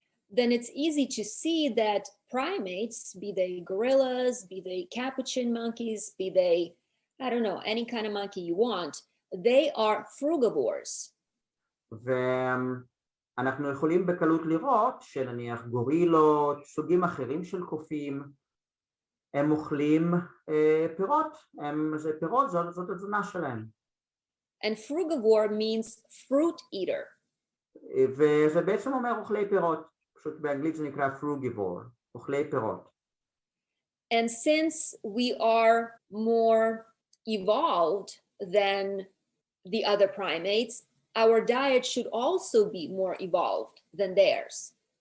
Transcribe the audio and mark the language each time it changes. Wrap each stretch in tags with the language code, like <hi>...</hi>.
<en>then it's easy to see that primates, be they gorillas, be they capuchin monkeys, be they, I don't know, any kind of monkey you want, they are frugivores.</en> <he>ואנחנו יכולים בקלות לראות שנניח גורילות, סוגים אחרים של קופים, הם אוכלים פירות, זה פירות, זאת התזונה שלהם.</he> <en>And frugivore means fruit eater.</en> <he>וזה בעצם אומר אוכלי פירות, פשוט באנגלית זה נקרא frugivore, אוכלי פירות.</he> <en>And since we are more evolved than the other primates, our diet should also be more evolved than theirs.</en>